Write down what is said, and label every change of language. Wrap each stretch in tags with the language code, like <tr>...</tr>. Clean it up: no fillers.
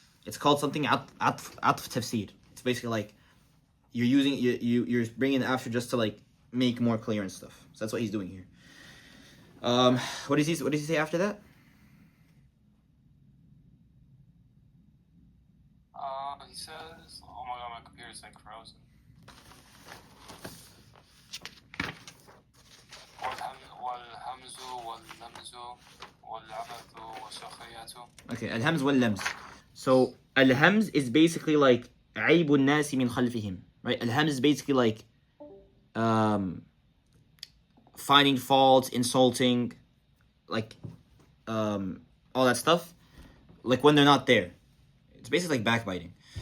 <en>It's called something atf tafsir. It's basically like you're using you're bringing it after just to like make more clear and stuff. So that's what he's doing here. What does he say after that? He says, "Oh my god, my computer's like frozen."</en> <ar>والهمز واللمز والعبث والسخرية.</ar> <en>Okay, al-hamz wal-lams. So al-hamz is basically like</en> <ar>عيب الناس من خلفهم,</ar> <en>right? Al-hamz is basically like finding faults, insulting, like all that stuff, like when they're not there. It's basically like backbiting.</en>